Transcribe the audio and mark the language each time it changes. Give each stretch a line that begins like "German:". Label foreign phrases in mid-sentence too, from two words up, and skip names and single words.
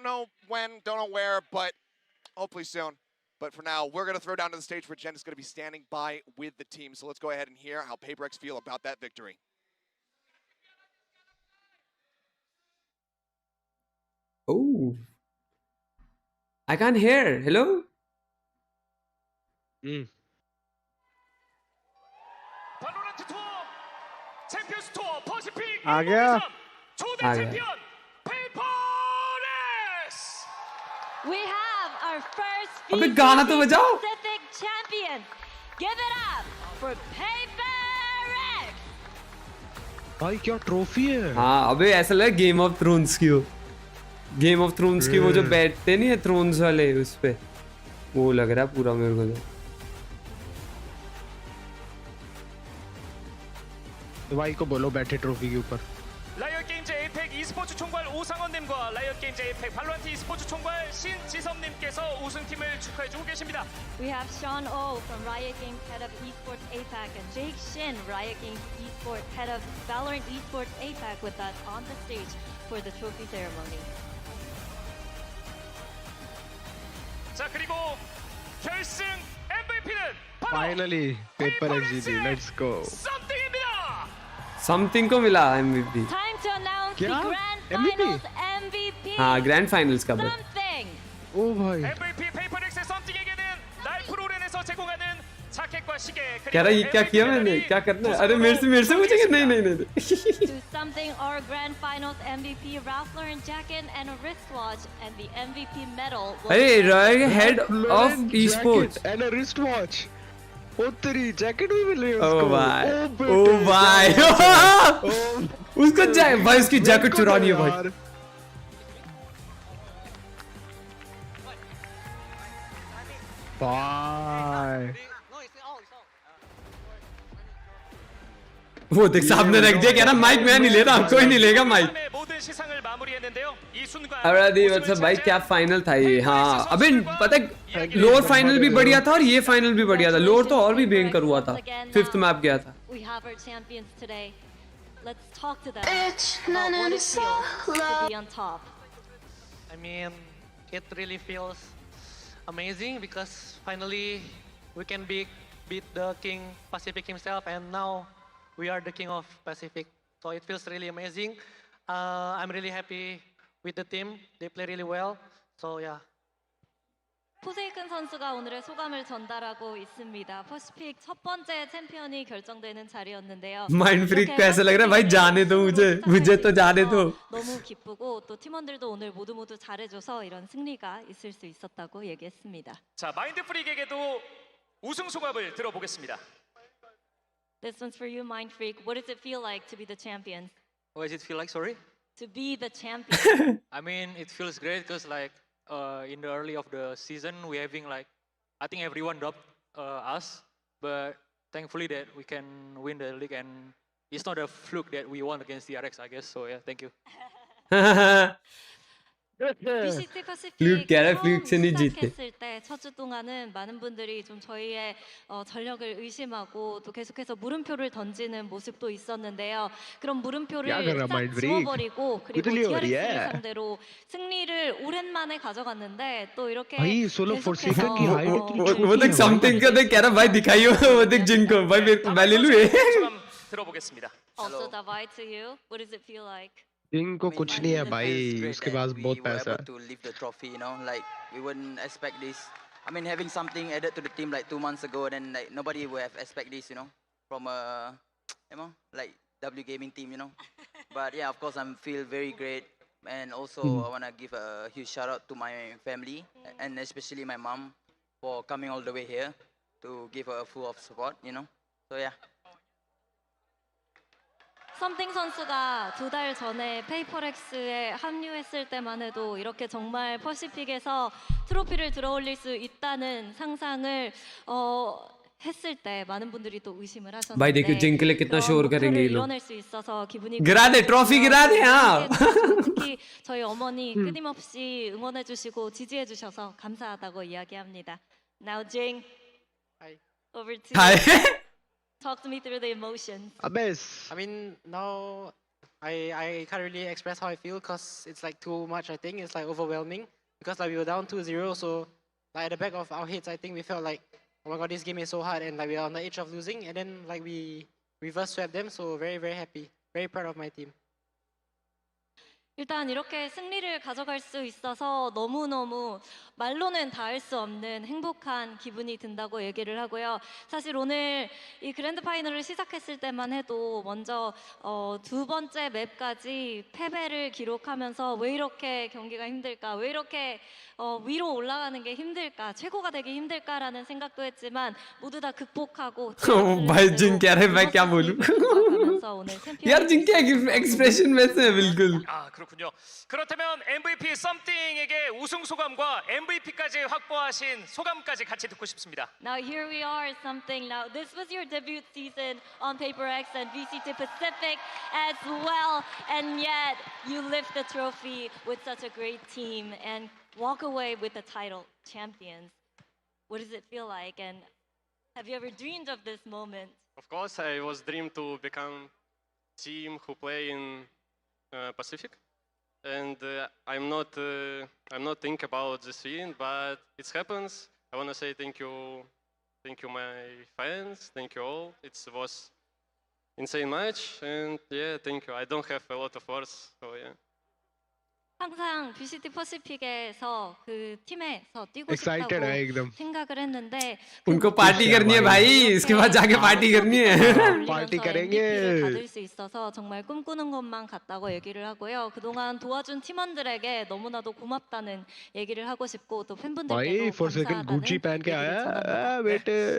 English: Don't know when, don't know where, but hopefully soon. But for now, we're going to throw down to the stage where Jen is going to be standing by with the team. So let's go ahead and hear how PRX feel about that victory. Oh. I can't hear. Hello?
Hindi: आ गया
English: We have our first
Hindi: अबे गाना तो बजाओ
English: Pacific champion. Give it up for PRX.
Hindi: भाई क्या ट्रॉफी है हाँ अबे ऐसा लगा गेम ऑफ थ्रोन्स की हो गेम ऑफ थ्रोन्स की वो जो बैठते नहीं है थ्रोन्स वाले उस पे वो लग रहा है पूरा मेरे को तो भाई को बोलो बैठे ट्रॉफी के ऊपर
Korean: 라이엇 게임즈 에이펙 e스포츠 총괄 오상원님과 라이엇 게임즈 에이펙 발로란트 e스포츠 총괄 신지섭님께서 우승팀을 축하해주고 계십니다.
English: We have Sean Oh from Riot Games, head of esports APAC, and Jake Shin, Riot Games esports head of Valorant esports APAC, with us on the stage for the trophy ceremony.
Korean: 자 그리고 결승 MVP는 바로
English: Finally PRX जीती let's go
Korean: 썸띵입니다.
Hindi: समथिंग को मिला MVP
English: Time to announce
Hindi: क्या?
English: the grand MVP? finals MVP.
Hindi: हाँ
English: grand finals
Hindi: का बस
English: Something.
Hindi: ओ भाई
Korean: MVP PRX의 썸띵에게는 라이프 롤엔에서 제공하는 자켓과 시계
Hindi: कह रहा ये क्या किया मैंने क्या करना है अरे मेरे से पूछेंगे नहीं नहीं नहीं
English: To something our grand finals MVP Ralph Lauren jacket and a wristwatch, and the MVP medal.
Hindi: अरे रॉय
English: head of esports and a wristwatch
Hindi: ओ तेरी जैकेट भी मिल रही है ओ उसको भाई ओ भाई उसको भाई उसकी जैकेट चुरानी है भाई भाई वो देख सामने रख दिया कह रहा माइक मैं नहीं ले रहा कोई नहीं लेगा माइक
Korean: 모든 시상을 마무리했는데요. 이 순간
Hindi: मतलब भाई क्या फाइनल था ये हाँ अबे पता है
English: lower final
Hindi: भी बढ़िया था और ये फाइनल भी बढ़िया था लोअर तो और भी भयंकर हुआ था
English: fifth map
Hindi: गया था
English: We have our champions today. Let's talk to them about what it feels to be on top. I mean, it really feels amazing because finally we can beat the King Pacific himself, and now we are the King of Pacific. So it feels really amazing. I'm really happy with the team. They play really well. So yeah.
Korean: 포세이큰 선수가 오늘의 소감을 전달하고 있습니다. 퍼시픽 첫 번째 챔피언이 결정되는 자리였는데요.
Hindi: माइंड फ्रीक को ऐसा लग रहा है भाई जाने दो मुझे तो जाने दो
Korean: 너무 기쁘고 또 팀원들도 오늘 모두 잘해줘서 이런 승리가 있을 수 있었다고 얘기했습니다. 자 마인드 프릭에게도 우승 소감을 들어보겠습니다.
English: This one's for you, Mind Freak. What does it feel like to be the champion? What does it feel like? Sorry. To be the champion. I mean, it feels great because like in the early of the season we having like I think everyone dropped us, but thankfully that we can win the league, and it's not a fluke that we won against DRX, I guess. So yeah, thank you. VCT
Hindi: फ्लूक कह रहा है फ्लूक से नहीं जीते
Korean: 시작했을 때 첫 주 동안은 많은 분들이 좀 저희의 전력을 의심하고 또 계속해서 물음표를 던지는 모습도 있었는데요. 그런 물음표를 싹 지워버리고 그리고 DRX를 상대로 승리를 오랜만에 가져갔는데 또 이렇게 계속해서
Hindi: वो देख समथिंग का देख कह रहा भाई दिखाइयो वो देख जिनको भाई मैं ले लूँ ये
Korean: 들어보겠습니다.
English: Also Davai to you. What does it feel like?
Hindi: इनको कुछ नहीं है भाई उसके पास बहुत पैसा है
English: to lift the trophy, you know, like we wouldn't expect this. I mean, having something added to the team like 2 months ago, then like nobody would have expect this, you know, from a, you know, like W gaming team, you know. But yeah, of course, I feel very great, and also I want to give a huge shout out to my family and especially my mom for coming all the way here to give her full of support, you know. So yeah.
Korean: 썸띵 선수가 2달 전에 페이퍼렉스에 합류했을 때만 해도 이렇게 정말 퍼시픽에서 트로피를 들어올릴 수 있다는 상상을 했을 때 많은 분들이 또 의심을 하셨는데
Hindi: भाई देखो जिंक के लिए कितना शोर करेंगे ये लोग
Korean: 이뤄낼 수 있어서 기분이
Hindi: गिरा दे ट्रॉफी गिरा दे हाँ
Korean: 특히 저희 어머니 끊임없이 응원해 주시고 지지해 주셔서 감사하다고 이야기합니다.
English: Now Jing, over to you. Talk to me through the emotions. I mean, now I can't really express how I feel because it's like too much. I think it's like overwhelming because like we were down 2-0, so at the back of our heads, I think we felt like, oh my god, this game is so hard, and like we are on the edge of losing, and then like we reverse swept them. So very happy, very proud of my team.
Korean: 일단 이렇게 승리를 가져갈 수 있어서 너무너무 말로는 닿을 수 없는 행복한 기분이 든다고 얘기를 하고요. 사실 오늘 이 그랜드 파이널을 시작했을 때만 해도 먼저 두 번째 맵까지 패배를 기록하면서 왜 이렇게 경기가 힘들까, 왜 이렇게 위로 올라가는 게 힘들까, 최고가 되기 힘들까라는 생각도 했지만 모두 다 극복하고
Hindi: भाई जिन कह रहे मैं क्या बोलूं यार जिनके एक्सप्रेशन वैसे है बिल्कुल.
Korean: 아, 그렇군요. 그렇다면 MVP 썸띵에게 우승 소감과 MVP까지 확보하신 소감까지 같이 듣고 싶습니다.
English: Now here we are, something. Now this was your debut season on PRX and VCT Pacific as well, and yet you lift the trophy with such a great team and walk away with the title champions. What does it feel like, and have you ever dreamed of this moment? Of course, I was dreamed to become team who play in Pacific, and I'm not think about this win, but it happens. I want to say thank you my fans, thank you all. It was insane match, and yeah, thank you. I don't have a lot of words, so yeah.
Korean: 항상 VCT 퍼시픽에서 그 팀에서 뛰고 싶다고 생각을 했는데
Hindi: उनको पार्टी करनी है भाई, इसके बाद जाके पार्टी करनी है. 파티 करेंगे.
Korean: 받을 수 있어서 정말 꿈꾸는 것만 같다고 얘기를 하고요. 그동안 도와준 팀원들에게 너무나도 고맙다는 얘기를 하고 싶고 또 팬분들께도 감사하다는 얘기를